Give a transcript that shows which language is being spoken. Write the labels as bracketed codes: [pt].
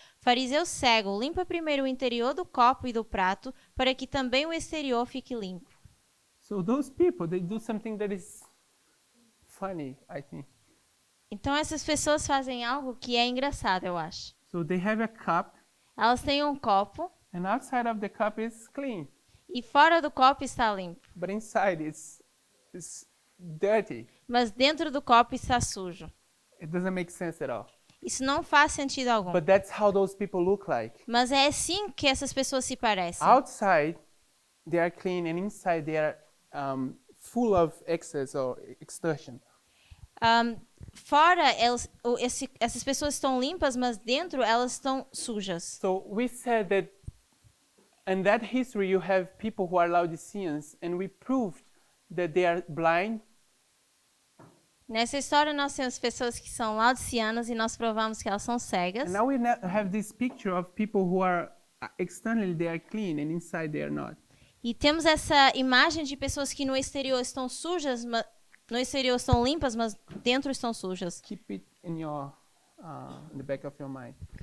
[pt] Fariseu cego, limpa primeiro o interior do copo e do prato, para que também o exterior fique limpo. [en] So those people, they do something that is funny, I think. [pt] Então essas pessoas fazem algo que é engraçado, eu acho. [en] So they have a cup, [pt] Elas têm um copo [en] and outside of the cup is clean, [pt] e fora do copo está limpo, [en] but inside it's dirty. [pt] mas dentro do copo está sujo. [en] It doesn't make sense at all. [pt] Isso não faz sentido algum. [en] But that's how those people look like. [pt] Mas é assim que essas pessoas se parecem. [en] Outside, they are clean, and inside they are full of excess or extortion. [pt] Fora, essas pessoas estão limpas, mas dentro elas estão sujas. [en] So we said that in that history you have people who are Laodiceans, and we proved that they are blind, [pt] Nessa história nós temos pessoas que são laodiceanas e nós provamos que elas são cegas. [en] and now we have this picture of people who are externally they are clean and inside they are not. [pt] E temos essa imagem de pessoas que no exterior estão sujas, no exterior estão limpas, mas dentro estão sujas. [en] Keep it in the back of your mind.